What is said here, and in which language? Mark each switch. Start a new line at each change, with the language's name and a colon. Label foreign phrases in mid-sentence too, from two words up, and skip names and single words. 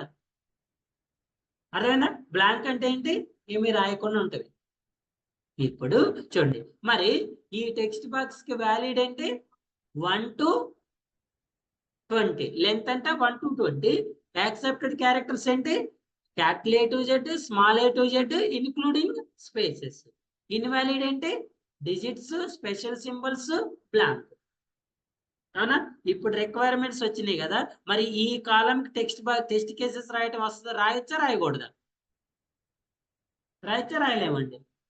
Telugu: అర్థమైందా? బ్లాంక్ అంటే ఏంటి? ఏమి రాయకుండా ఉంటుంది. ఇప్పుడు చూడండి, మరి ఈ
English: text box
Telugu: కి వ్యాలిడ్ అంటే 1 to 20. లెంత్ అంటే 1 to 20.
English: accepted characters
Telugu: ఏంటి?
English: capital A to Z, small a to Z, including spaces. ఇన్వాలిడ్ అంటే digits, special symbols, blank.
Telugu: అవునా? ఇప్పుడు రిక్వైర్మెంట్స్ వచ్చినాయి కదా. మరి ఈ కాలం
English: test cases
Telugu: రాయటం వస్తుందా? రాయొచ్చా రాయకూడదా? రాయొచ్చా రాయలేమండి?